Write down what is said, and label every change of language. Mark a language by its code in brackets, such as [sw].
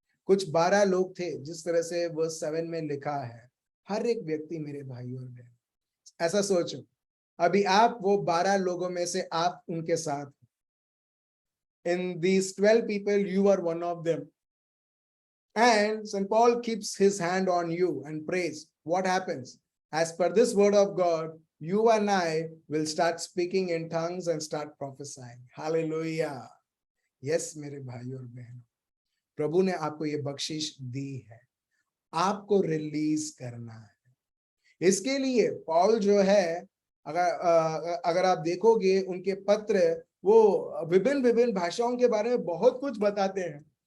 [hi] कुछ 12 लोग थे, जिस तरह से वर्स 7 में लिखा है। हर एक व्यक्ति मेरे भाई और बहन, ऐसा सोचो, अभी आप वो 12 लोगों में से आप उनके साथ, [en] in these 12 people you are one of them, and St. Paul keeps his hand on you and prays. What happens? As per this word of God, you and I will start speaking in tongues and start prophesying. Hallelujah. [hi] Yes, मेरे भाई और बहन, प्रभु ने आपको ये बख्शिश दी है, आपको रिलीज करना है। इसके लिए पौल जो है, अगर आप देखोगे उनके पत्र, वो विभिन्न विभिन्न भाषाओं के बारे में बहुत कुछ बताते हैं।